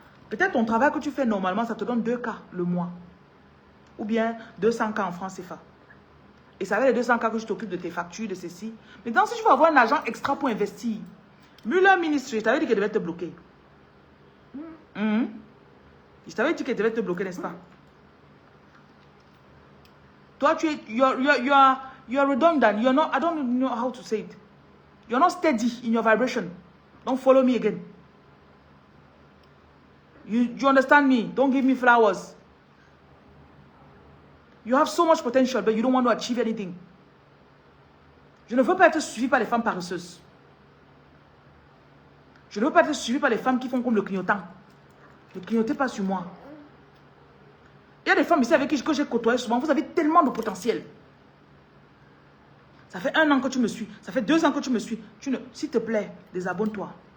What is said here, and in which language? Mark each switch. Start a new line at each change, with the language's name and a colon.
French: Peut-être ton travail que tu fais normalement, ça te donne 2K le mois. Ou bien 200K en francs CFA. Et ça va les 200K que je t'occupe de tes factures, de ceci. Maintenant, si tu veux avoir un argent extra pour investir, Muller Ministry, je t'avais dit qu'elle devait te bloquer. Je t'avais dit qu'elle devait te bloquer, n'est-ce pas? Toi, tu es,
English: you are redundant. You're not, I don't know how to say it. You're not steady in your vibration. Don't follow me again. You understand me? Don't give me flowers. You have so much potential, but you don't want to achieve anything.
French: Je ne veux pas être suivi par les femmes paresseuses. Je ne veux pas être suivi par les femmes qui font comme le clignotant. Ne clignotez pas sur moi. Il y a des femmes ici avec qui j'ai côtoyé souvent. Vous avez tellement de potentiel. Ça fait 1 an que tu me suis. Ça fait 2 ans que tu me suis. S'il te plaît, désabonne-toi.